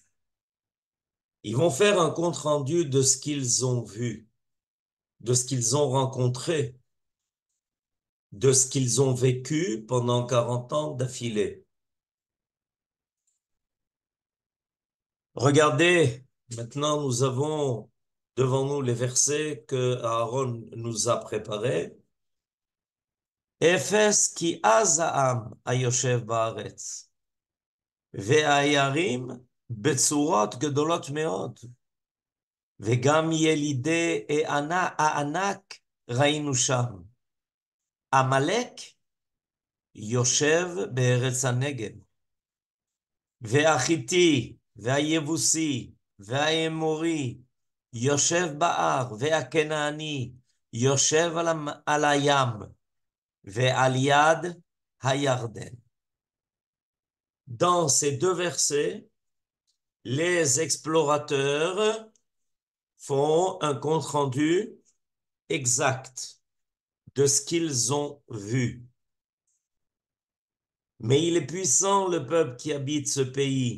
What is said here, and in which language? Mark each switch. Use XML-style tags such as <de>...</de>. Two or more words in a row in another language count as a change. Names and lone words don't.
<fr>Ils vont faire un compte rendu de ce qu'ils ont vu, de ce qu'ils ont rencontré, de ce qu'ils ont vécu pendant 40 ans d'affilée. Regardez, maintenant nous avons devant nous les versets que Aaron nous a préparés.</fr> <he>אפס כי עז העם היושב בארץ, והעיירים בצורות גדולות מאוד, וגם ילידי הענק ראינו שם. עמלק יושב בארץ הנגב, והחיתי, והיבוסי, והאמורי, יושב בהר, והכנעני, יושב על הים, ועל יד הירדן.</he> <fr>Dans ces deux versets, les explorateurs font un compte-rendu exact de ce qu'ils ont vu. Mais il est puissant, le peuple qui habite ce pays.</fr>